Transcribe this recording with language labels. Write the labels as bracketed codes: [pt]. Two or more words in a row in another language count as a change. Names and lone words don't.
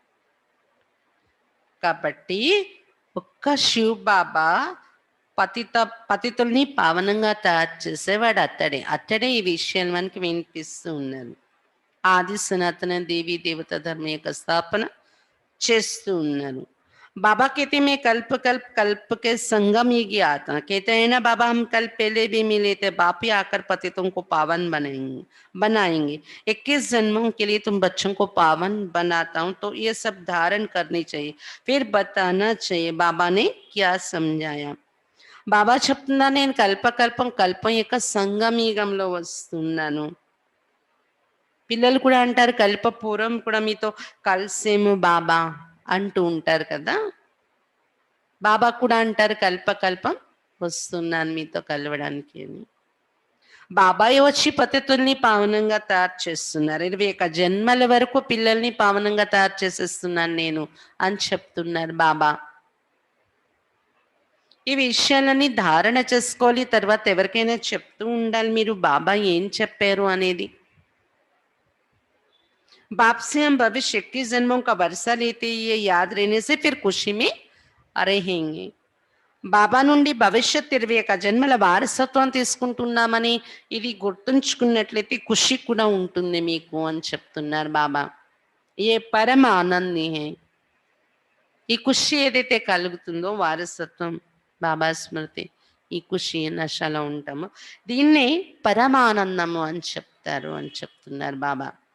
[te] కాబట్టి ఒక్క శివ్ బాబా పతితుల్ని పావనంగా తయారు చేసేవాడు అత్తడే ఈ విషయాలు మనకి వినిపిస్తూ ఉన్నారు. ఆది సనాతన దేవీ దేవత ధర్మ యొక్క స్థాపన చేస్తూ ఉన్నారు. [hi] बाबा कहते मैं कल्प के संगम ही गया था. कहते हैं ना बाबा हम कल पहले भी मिले थे. बाप ही आकर पतितों को पावन बनाएंगे. 21 जन्मों के लिए तुम बच्चों को पावन बनाता हूँ, तो ये सब धारण करनी चाहिए, फिर बताना चाहिए बाबा ने क्या समझाया. [te] బాబా చెప్తున్నా నేను కల్పం యొక్క సంగమీగంలో వస్తున్నాను. పిల్లలు కూడా అంటారు కల్ప పూర్వం కూడా మీతో కలిసేము బాబా అంటూ ఉంటారు కదా. బాబా కూడా అంటారు కల్పం వస్తున్నాను మీతో కలవడానికి అని. బాబాయ్ వచ్చి పతితుల్ని పావనంగా తయారు చేస్తున్నారు. 21 జన్మల వరకు పిల్లల్ని పావనంగా తయారు చేసేస్తున్నాను నేను అని చెప్తున్నారు బాబా. ఈ విషయాలన్నీ ధారణ చేసుకోవాలి. తర్వాత ఎవరికైనా చెప్తూ ఉండాలి మీరు బాబా ఏం చెప్పారు అనేది. [hi] बाप से हम भविष्य 21 जन्मों का वर्षा लेते, ये याद रहने से फिर खुशी में रहेंगे. [te] బాబా నుండి భవిష్యత్ 21 జన్మల వారసత్వం తీసుకుంటున్నామని ఇది గుర్తుంచుకున్నట్లయితే ఖుషి కూడా ఉంటుంది మీకు అని చెప్తున్నారు బాబా. [hi] ये परम आनंदी है. [te] ఈ ఖుషి ఏదైతే కలుగుతుందో వారసత్వం, బాబా స్మృతి, ఈ ఖుషి నశలో ఉంటామో దీన్నే పరమానందము అని చెప్తున్నారు బాబా.